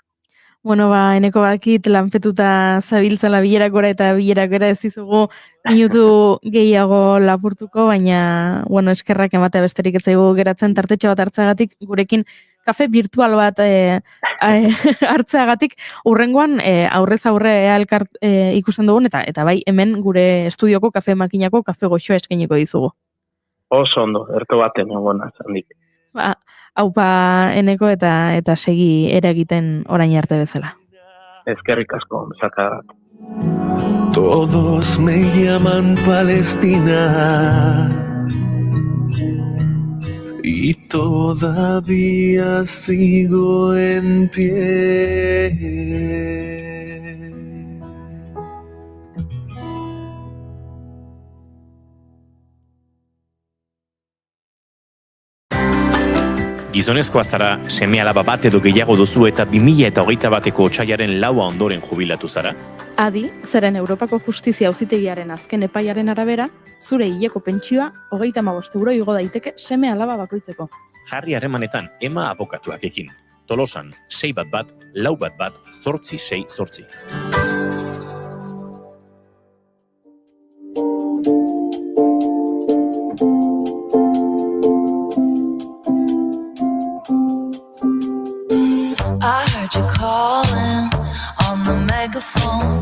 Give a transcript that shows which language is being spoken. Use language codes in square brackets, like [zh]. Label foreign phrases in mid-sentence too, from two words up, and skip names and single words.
[eu] Bueno, eneko badakit lanpetuta zabiltzala bilerakora eta bilerakora ez dizugu minutu gehiago lapurtuko, baina, eskerrak ematea besterik ez zaigu geratzen tartetxo bat hartzagatik, gurekin kafe virtual bat hartzeagatik, urrengoan aurrez aurre ikusten dugun, eta bai hemen gure estudioko kafe makinako kafe goxoa eskainiko dizugu. Oso ondo, erto baten egona zandik. Haupa eneko eta segi eragiten orain arte bezala. Eskerrik asko, bezaka. [es] Todos me llaman Palestina y todavía sigo en pie. [eu] Gizonezkoa zara, seme-alaba bat edo gehiago duzu eta 2021ko otsailaren 4 ondoren jubilatu zara? Adi, zeren Europako Justizia Auzitegiaren azken epaiaren arabera, zure hileko pentsioa 35 euro igo daiteke seme-alaba bakoitzeko. Jarri harremanetan Ema abokatuak ekin. Tolosan, 611 411 868. [en] I heard you calling on the megaphone.